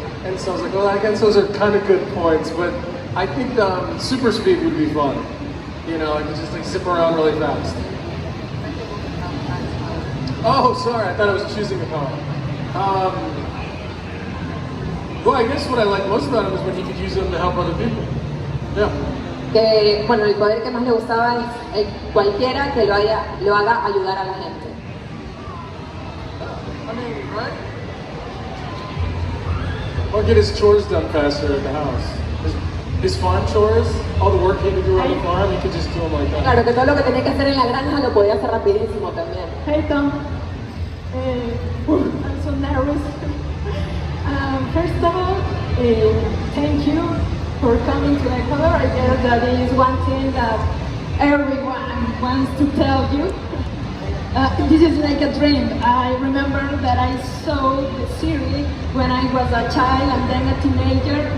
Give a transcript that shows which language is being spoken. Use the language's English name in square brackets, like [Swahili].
[English] And so I was like, well, I guess those are kind of good points, but I think super speed would be fun. You know, I could just like zip around really fast. Oh, sorry, I thought I was choosing a power. Well, I guess what I like most about him is when he could use them to help other people. Yeah. [Spanish] Que, bueno, el poder que más le gustaba es cualquiera que lo haga ayudar a la gente. [English] I mean, right? Or get his chores done faster at the house. His farm chores, all the work he had to do on the farm, he could just do them like that. [Spanish] Claro, que todo lo que tenía que hacer en la granja lo podía hacer rapidísimo también. [English] Hey Tom, I'm so nervous. First of all, thank you for coming to Ecuador. I guess that is one thing that everyone wants to tell you. This is like a dream. I remember that I saw the series when I was a child and then a teenager.